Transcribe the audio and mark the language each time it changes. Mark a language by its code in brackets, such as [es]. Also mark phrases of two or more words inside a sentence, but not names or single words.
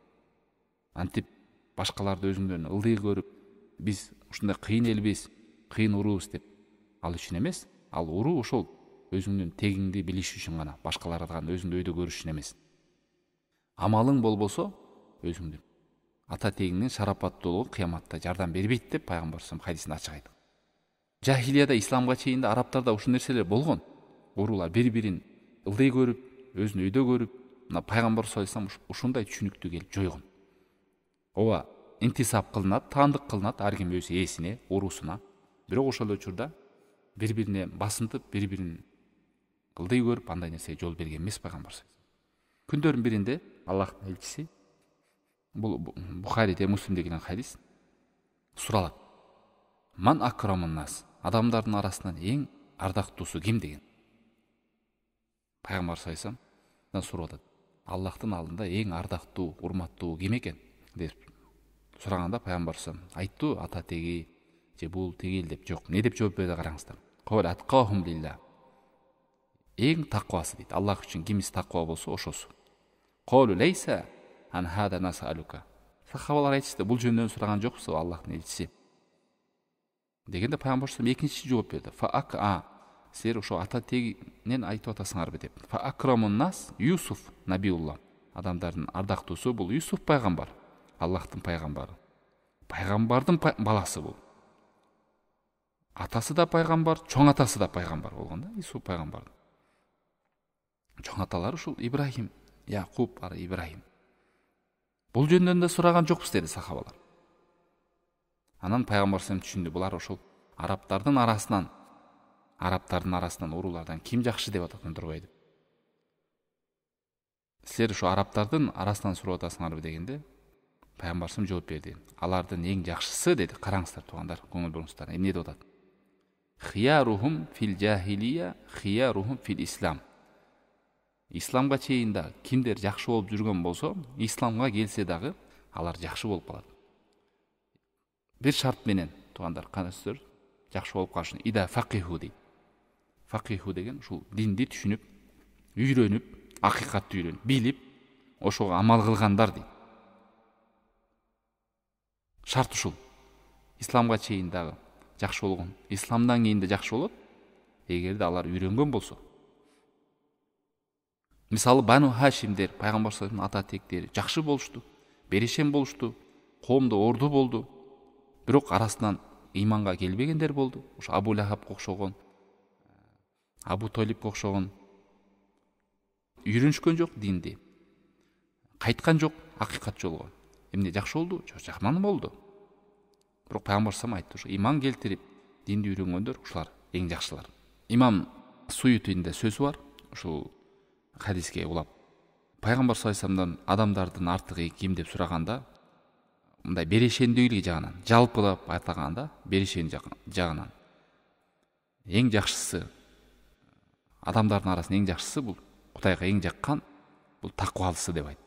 [ky] Антип башкаларды өзүңдөн ылдый көрүп, биз ушундай кыйын элбиз, кыйын уруубуз деп, ал үчүн эмес. Ал уруу ошол өзүңдүн тегиңди билиш үчүн гана, башкалардан өзүңдү өйдө көрүш үчүн эмес. Амалың болбосо, өзүңдүн ата тегиңдин шарапаттуулугу кыяматта жардам бербейт деп пайгамбар [ar] صلى الله عليه وسلم [ky] ачык айтты. Жахилияда, исламга чейин арабтарда ушул нерселер болгон. Уруулар бири-бирин ылдый көрүп, өзүн өйдө көрүп, мына пайгамбар [ar] صلى الله عليه وسلم [ky] ушундай түшүнүктү келип жойгон. Ооба, интисап кылынат, таандык кылынат ар ким өз ээсине, уруусуна. Бирок ошол учурда бири-бирине басынтып, бири-бирин ылдый көрүп, андай нерсеге жол берген эмес пайгамбар [ar] صلى الله عليه وسلم. [ky] Күндөрдүн биринде Аллахтын элчиси, бул Бухариде, Муслимде келген хадис, суралат. [ar] من أكرم الناس, [ky] адамдардын арасынан эң ардактуусу ким деген. Пайгамбар [ar] صلى الله عليه وسلم [ky] сурап атат. Аллахтын алдында эң ардактуу, урматтуу ким экен деп сураганда пайгамбар [ar] صلى الله عليه وسلم [ky] айтту, ата теги же бул тегил деп. Жок, не деп жооп берди караңыздар. [ar] قال أتقاهم لله. [ky] Эң таквасы дейт. Аллах үчүн кимиси таква болсо ошосу. [ar] قالوا ليس عن هذا نسألك. [ky] Сахабалар айтышты, бул жөндөн сураган жоксуз Аллахтын элчиси. Дегенде пайгамбар [ar] صلى الله عليه وسلم [ky] экинчи жооп берди. Фа силер ошо ата тегинен айтып атасыңарбы деп. [ar] فأكرم الناس يوسف نبي الله. [ky] Адамдардын ардактуусу бул Юсуф пайгамбар, Аллахтын пайгамбары. Пайгамбардын баласы бул. Атасы да пайгамбар, чоң атасы да пайгамбар болгон да, Юсуф пайгамбар. Чоң аталары ушул Ибрахим, Якуб, Ибрахим. Бул жөндөн да сураган жокпуз деди сахабалар. Анан пайгамбар [ar] صلى الله عليه وسلم [ky] түшүндү, булар ошол арабтардын арасынан уруулардан ким жакшы деп атат турбайбы деп. Силер ошо арабтардын арасынан сурап атасыңарбы дегенде пайгамбар [ar] صلى الله عليه وسلم [ky] жооп берди. Алардын эң жакшысы деди. Караңыздар туугандар, көңүл буруңуздар. Эмне деп атат? [ar] خيارهم في الجاهلية خيارهم في الإسلام. [ky] Исламга чейин да кимдер жакшы болуп жүргөн болсо, исламга келсе дагы алар жакшы болуп калат. Бир шарт менен, туугандар, канысыздар, жакшы болуп калыш үчүн [ar] إذا فقهوا [ky] дейт. Факиху деген ушул динди түшүнүп, үйрөнүп, акыйкатты үйрөнүп, билип, ошого амал кылгандар дейт. Шарт ушул. Исламга чейин дагы жакшы болгон, исламдан кийин да жакшы болот, эгерде алар үйрөнгөн болсо. Мисалы Бану Хашимдер, пайгамбар [ar] صلى الله عليه وسلم [ky] ата тектери жакшы болушту, берешен болушту, коомдо орду болду. Бирок арасынан ыйманга келбегендер болду. Ошо Абу Лахаб окшогон, Абу Толип окшогон үйрөнүшкөн жок динди. Кайткан жок акыйкат жолго. Эмне жакшы болду? Жакман болду. Бирок пайгамбар [ar] صلى الله عليه وسلم [ky] айтты, ыйман келтирип динди үйрөнгөндөр ушулар эң жакшылар. Имам Суютинде сөзү бар, ушул хадиске улап пайгамбар [ar] صلى الله عليه وسلم [ky] адамдардын артыгы ким деп сураганда, мындай берешендүүлүгү жагынан, жалпылап айтылганда, берешен жагынан эң жакшысы, адамдардын арасында эң жакшысы бул Кудайга эң жаккан бул таквалысы деп айт.